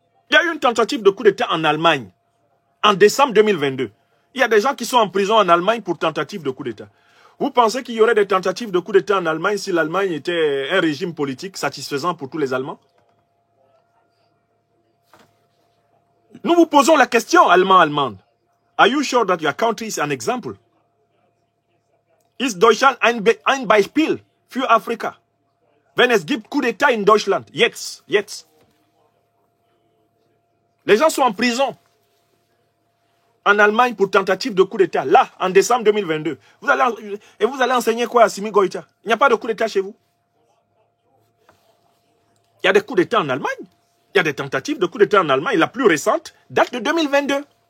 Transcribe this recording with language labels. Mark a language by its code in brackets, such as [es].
[fr] Il y a eu une tentative de coup d'État en Allemagne, en décembre 2022. Il y a des gens qui sont en prison en Allemagne pour tentative de coup d'État. Vous pensez qu'il y aurait des tentatives de coup d'État en Allemagne si l'Allemagne était un régime politique satisfaisant pour tous les Allemands? Nous vous posons la question, Allemands-Allemandes. [en] Are you sure that your country is an example? [de] Ist Deutschland ein Beispiel für Afrika? Wenn es gibt Coup d'État in Deutschland, jetzt. [fr] Les gens sont en prison en Allemagne pour tentative de coup d'État, là, en décembre 2022. Vous allez enseigner quoi à Assimi Goïta? Il n'y a pas de coup d'État chez vous. Il y a des coups d'État en Allemagne. Il y a des tentatives de coup d'État en Allemagne. La plus récente date de 2022.